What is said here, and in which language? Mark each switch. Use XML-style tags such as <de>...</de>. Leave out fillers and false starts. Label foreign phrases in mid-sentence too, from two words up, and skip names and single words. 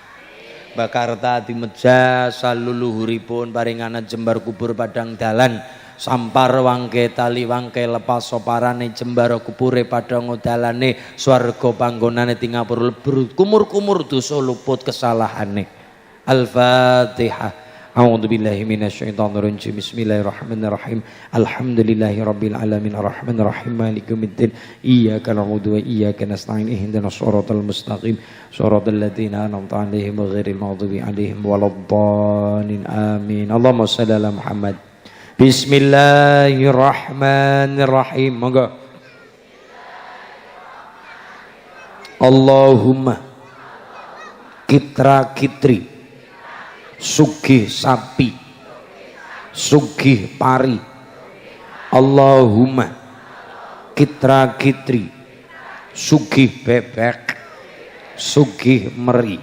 <jv>Mbak Kartadimeja saluluhuripun paringana jembar kubur padang dalan. Sampar wangke tali wangke lepas soparane jembar kupure padang dalane swarga panggonane tingapur lebur kumur-kumur dosa luput kesalahane.</jv> <ar>Al-Fatihah. أعوذ بالله من الشيطان الرجيم. بسم الله الرحمن الرحيم. الحمد لله رب العالمين الرحمن الرحيم مالك يوم الدين. إياك نعبد وإياك نستعين. اهدنا الصراط المستقيم. صراط الذين أنعمت عليهم غير المغضوب عليهم ولا الضالين. Amin. اللهم صل على محمد. بسم الله الرحمن الرحيم.</ar> <jv>Monggo. Allahumma kitra kitri sugih sapi sugih pari. Allahumma kitra kitri sugih bebek sugih meri.</jv>